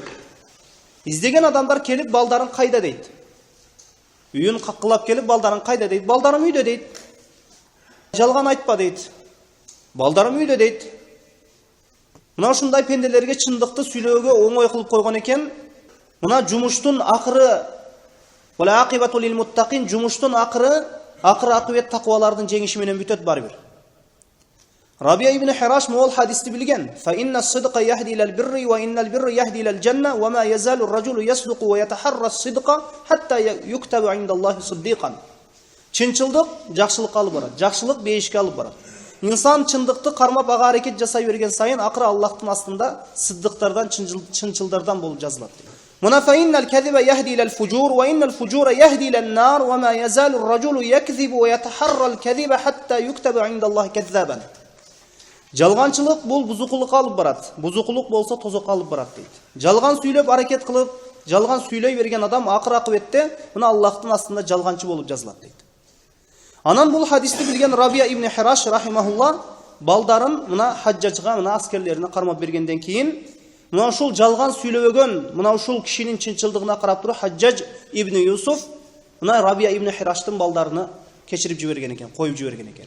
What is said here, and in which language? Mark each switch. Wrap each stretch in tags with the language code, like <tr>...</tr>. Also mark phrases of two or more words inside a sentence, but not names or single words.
<ky>Издеген адамдар келип балдарын кайда дейт. Үйүн каккылап келип балдарын кайда дейт. Балдарым үйдө дейт. Жалган айтпа дейт. Балдарым үйдө дейт. Мына ушундай пенделерге чындыкты сүйлөөгө оңой кылып койгон экен. Мына жумуштун акыры</ky> <ar>والعاقبة للمتقين,</ar> <ky>жумуштун акыры акыбет таквалардын жеңиши менен бүтөт барбир. Рабия ибн Хираш мол хадисти билген.</ky> <ar>فإن الصدق يهدي إلى البر وإن البر يهدي إلى الجنة وما يزال الرجل يصدق ويتحرى الصدق حتى يكتب عند الله صديقا.</ar> <ky>Чынчылдык жакшылыкка алып барат, жакшылык бейишке алып барат. Инсан чындыкты кармап ага аракет жасай берген сайын акыры Аллахтын астында сиддыктардан, чынчылдардан болуп жазылат.</ky> <ar>Мына فإن الكذب يهدي إلى الفجور وإن الفجور يهدي إلى النار وما يزال الرجل يكذب ويتحرى الكذب حتى يكتب عند الله كذابا.</ar> <ky>Жалганчылык бул бузукулукка алып барат. Бузукулук болсо тозокко алып барат дейт. Жалган сүйлөп аракет кылып, жалган сүйлөй берген адам акыр акыбетте мына Аллахтын астында жалганчы болуп жазылат дейт. Анан бул хадисти билген Рабия ибн Хираш рахимахулла балдарын мына хаджажга, мына аскерлерине кармап бергенден кийин мына ушул жалган сүйлөбөгөн, мына ушул кишинин чынчылдыгына карап туруп Хаджаж ибн Юсуф мына Рабия ибн Хираштын балдарыны кечирип жиберген экен, коюп жиберген экен.</ky>